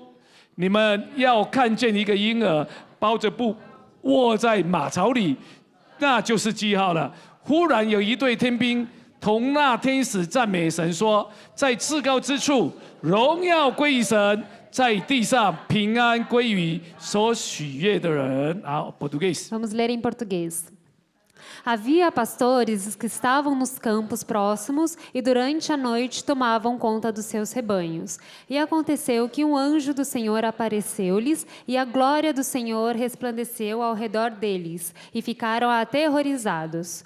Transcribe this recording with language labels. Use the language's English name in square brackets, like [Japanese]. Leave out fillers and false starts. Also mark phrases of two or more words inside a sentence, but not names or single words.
[Chinese] 你们要看见一个婴儿包着布卧在马槽里，那就是记号了。” 忽然有一队天兵同那天使赞美神说：“在至高之处，荣耀归于神。” 在地上平安归于所喜悦的人。好 ，português。 [Portuguese] Vamos ler em português. Havia pastores que estavam nos campos próximos e durante a noite tomavam conta dos seus rebanhos. E aconteceu que um anjo do Senhor apareceu-lhes e a glória do Senhor resplandeceu ao redor deles e ficaram aterrorizados.